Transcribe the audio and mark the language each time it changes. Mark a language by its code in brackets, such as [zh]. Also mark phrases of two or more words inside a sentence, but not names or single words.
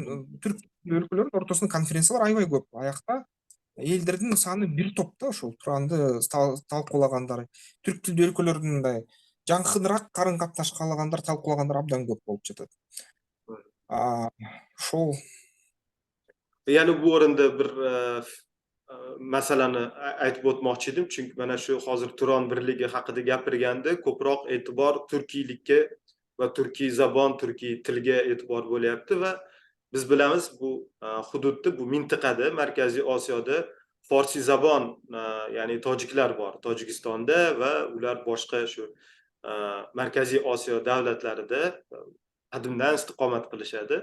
[ky] Мгм. түрк өлкөлөрүнүн ортосунда конференциялар аябай көп. Аякта элдердин саны бир топ да, ошол Туранды талкуулагандар. Түрк тилдүү өлкөлөрдүн мындай жакыныраак карын капташ каалагандар, талкуулагандар абдан көп болуп жатат. Ошол [uz] Yani bu o'rinda bir masalani aytib o'tmoqchi edim. Chunki mana shu hozir Turon birligi haqida gapirganda ko'proq e'tibor turkiylikka va turkiy zabon, turkiy tilga e'tibor bo'lyapti va biz bilamiz bu hududda, bu mintaqada, Markaziy Osiyoda forsiy zabon, ya'ni tojiklar bor Tojikistonda va ular boshqa shu Markaziy Osiyo davlatlarida qadimdan istiqomat qilishadi.